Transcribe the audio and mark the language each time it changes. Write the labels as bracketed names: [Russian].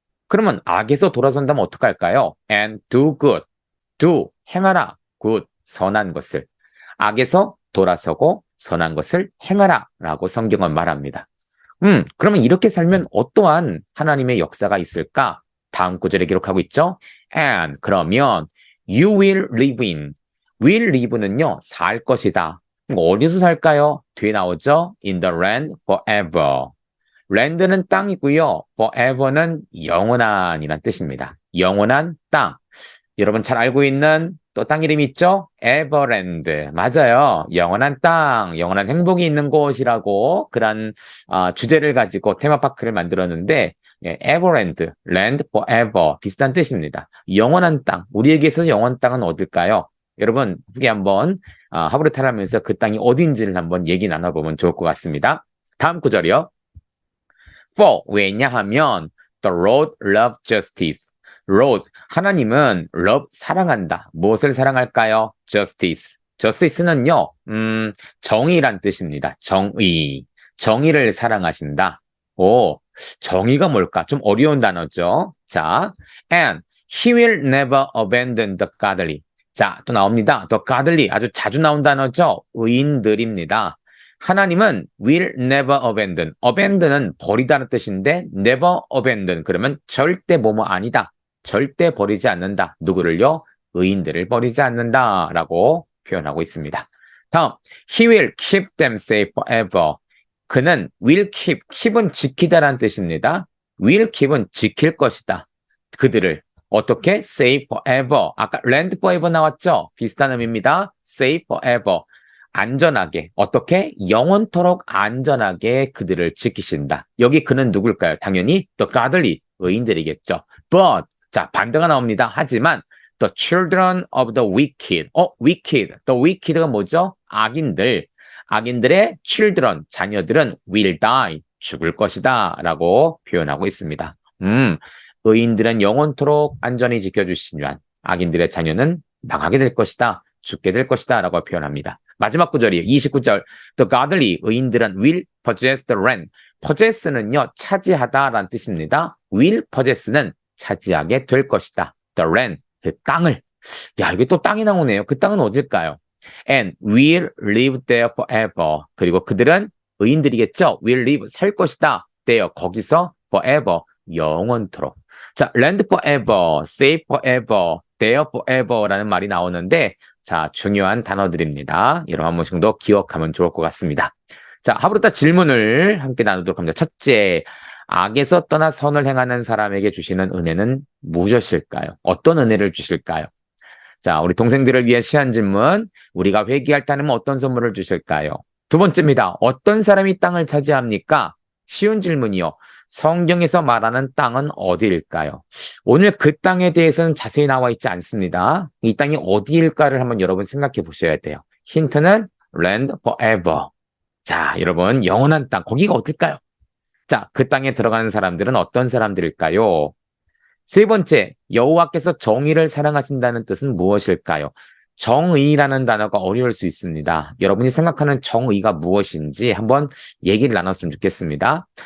[Korean] 그러면 악에서 돌아선다면 어떡할까요? [English] And do good. do, [Korean] 행하라. [English] good, [Korean] 선한 것을. 악에서 돌아서고 선한 것을 행하라 라고 성경은 말합니다. 그러면 이렇게 살면 어떠한 하나님의 역사가 있을까? 다음 구절에 기록하고 있죠? [English] And, [Korean] 그러면 [English] you will live in. will live [Korean] 는요, 살 것이다. 어디서 살까요? 뒤에 나오죠? [English] In the land forever. [Korean] land는 땅이고요. forever는 영원한이란 뜻입니다. 영원한 땅. 여러분 잘 알고 있는 또 땅 이름 있죠? 에버랜드. 맞아요. 영원한 땅, 영원한 행복이 있는 곳이라고 그런 주제를 가지고 테마파크를 만들었는데 에버랜드, [English] land forever [Korean] 비슷한 뜻입니다. 영원한 땅. 우리에게서 영원한 땅은 어딜까요? 여러분 후기 한번 하브르타를 하면서 그 땅이 어딘지를 한번 얘기 나눠보면 좋을 것 같습니다. 다음 구절이요. [English] For, [Korean] 왜냐하면 [English] the Lord loves justice. [Korean] Lord, 하나님은 love, 사랑한다. 무엇을 사랑할까요? Justice. Justice는요, 정의란 뜻입니다. 정의. 정의를 사랑하신다. 오, 정의가 뭘까? 좀 어려운 단어죠. 자, [English] and he will never abandon the godly. [Korean] 자, 또 나옵니다. [English] The godly. [Korean] 아주 자주 나온 단어죠. 의인들입니다. 하나님은 [English] will never abandon. [Korean] abandon은 버리다는 뜻인데 [English] never abandon. [Korean] 그러면 절대 뭐뭐 아니다. 절대 버리지 않는다. 누구를요? 의인들을 버리지 않는다라고 표현하고 있습니다. 다음, [English] he will keep them safe forever. [Korean] 그는 [English] will keep, [Korean] keep은 지키다라는 뜻입니다. [English] will keep [Korean] 은 지킬 것이다. 그들을 어떻게? [English] safe forever. [Korean] 아까 [English] land forever [Korean] 나왔죠? 비슷한 의미입니다. [English] safe forever. [Korean] 안전하게, 어떻게? 영원토록 안전하게 그들을 지키신다. 여기 그는 누굴까요? 당연히 [English] the godly, [Korean] 의인들이겠죠. [English] But, [Korean] 자, 반대가 나옵니다. 하지만 [English] the children of the wicked, [Korean] wicked, the wicked가 뭐죠? 악인들, 악인들의 children, 자녀들은 [English] will die, [Korean] 죽을 것이다 라고 표현하고 있습니다. 의인들은 영원토록 안전히 지켜주시지만 악인들의 자녀는 망하게 될 것이다, 죽게 될 것이다 라고 표현합니다. 마지막 구절이에요. 29절. [English] The godly, [Korean] 의인들은 [English] will possess the land. [Korean] possess는요, 차지하다라는 뜻입니다. [English] will possess [Korean] 는 차지하게 될 것이다. [English] The land, [Korean] 그 땅을. 야, 이게 또 땅이 나오네요. 그 땅은 어딜까요? [English] And will live there forever. [Korean] 그리고 그들은 의인들이겠죠? [English] will live, [Korean] 살 것이다. there, 거기서 forever, 영원토록. 자, [English] land forever, safe forever, there forever [Korean] 라는 말이 나오는데 자, 중요한 단어들입니다. 여러분 한 번씩 더 기억하면 좋을 것 같습니다. 자, 하브루타 질문을 함께 나누도록 합니다. 첫째, 악에서 떠나 선을 행하는 사람에게 주시는 은혜는 무엇일까요? 어떤 은혜를 주실까요? 자, 우리 동생들을 위해 시한 질문, 우리가 회개할 때 하면 어떤 선물을 주실까요? 두 번째입니다. 어떤 사람이 땅을 차지합니까? 쉬운 질문이요. 성경에서 말하는 땅은 어디일까요? 오늘 그 땅에 대해서는 자세히 나와 있지 않습니다. 이 땅이 어디일까를 한번 여러분 생각해 보셔야 돼요. 힌트는 [English] land forever. [Korean] 자, 여러분 영원한 땅, 거기가 어딜까요? 자, 그 땅에 들어가는 사람들은 어떤 사람들일까요? 세 번째, 여호와께서 정의를 사랑하신다는 뜻은 무엇일까요? 정의라는 단어가 어려울 수 있습니다. 여러분이 생각하는 정의가 무엇인지 한번 얘기를 나눴으면 좋겠습니다.